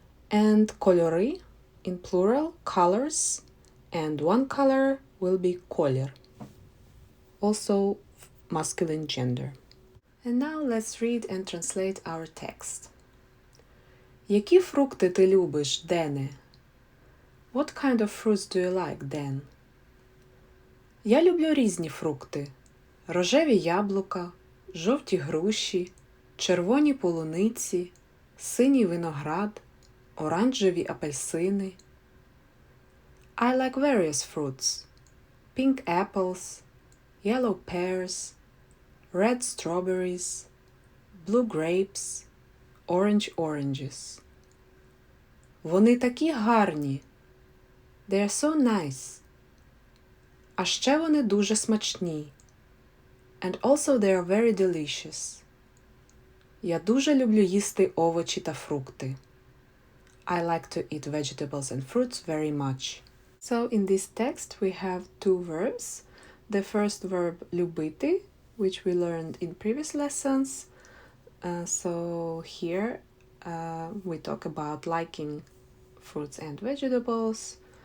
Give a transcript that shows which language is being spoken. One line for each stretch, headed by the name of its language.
English: And кольори in plural, colors, and one color will be колір, also masculine gender. And now let's read and translate our text.
Ukrainian: Які фрукти ти любиш, Дене?
English: What kind of fruits do you like, Dan?
Ukrainian: Я люблю різні фрукти. Рожеві яблука, жовті груші, червоні полуниці, синій виноград, оранжеві апельсини.
English: I like various fruits. Pink apples, yellow pears, red strawberries, blue grapes, orange oranges.
Ukrainian: Вони такі гарні.
English: They are so nice.
Ukrainian: А ще вони дуже смачні.
English: And also they are very delicious.
Ukrainian: Я дуже люблю їсти овочі та фрукти.
English: I like to eat vegetables and fruits very much. So in this text we have 2 verbs. The first verb любити, which we learned in previous lessons. So here we talk about liking fruits and vegetables.